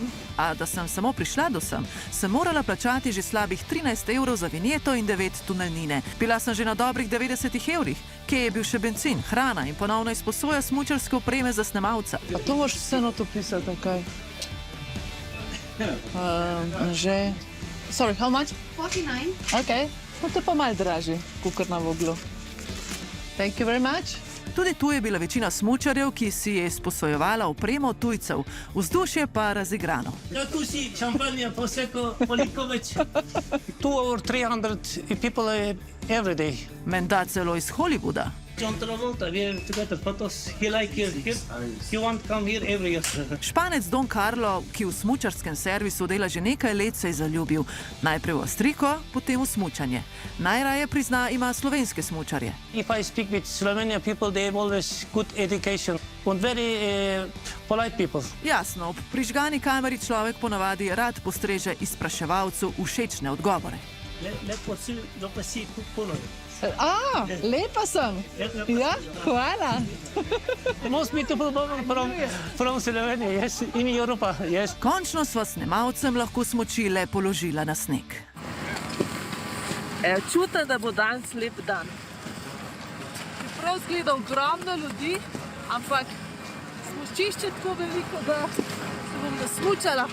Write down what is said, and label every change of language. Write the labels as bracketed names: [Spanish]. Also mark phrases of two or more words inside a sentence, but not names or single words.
[Slovenian] A da sem samo prišla do sem morala plačati že slabih 13 evrov za vinjeto in 9 tunelnine. Bila sem že na dobrih 90 evrih, kje je bil še bencin, hrana in ponovno izposoja smučarske opreme za snemalca. A to moraš vseeno to pisati, kaj? Že... [English] Sorry, how much? 49. [Slovenian] Ok, no to je pa malo dražje, kot na Voglu. [English] Thank you very much. [Slovenian] Tudi tu je bila večina smučarjev, ki si je izposojevala opremo tujcev, vzdušje pa razigrano. Tu si šampanja, prosecco, koliko več? [English] 2 or 300 people every day. [Slovenian] Menda celo iz Hollywooda. [English] John Travolta, we have together photos. He like here. He want come here every year. [Slovenian] Španec Don Carlo, ki v smučarskem servisu dela že nekaj let, se je zaljubil. Najprej v Avstrijko, potem v smučanje. Najraje prizna, ima slovenske smučarje. [English] If I speak with Slovenian people, they have always good education and very polite people. [Slovenian] Jasno, ob prižgani kameri človek ponavadi rad postreže izpraševalcu všečne odgovore. [Croatian] Lepo si puno. [Slovenian] Lepa sem. Ja, hvala. [English] Most beautiful woman from Slovenia, yes, in Europe, yes. [Slovenian] Končno sva snemalcem lahko smuči le položila na sneg. Čutim, da bo danes lep dan. Prav zgleda ogromno ljudi, ampak smučišče tako veliko, da se bom nasmučala.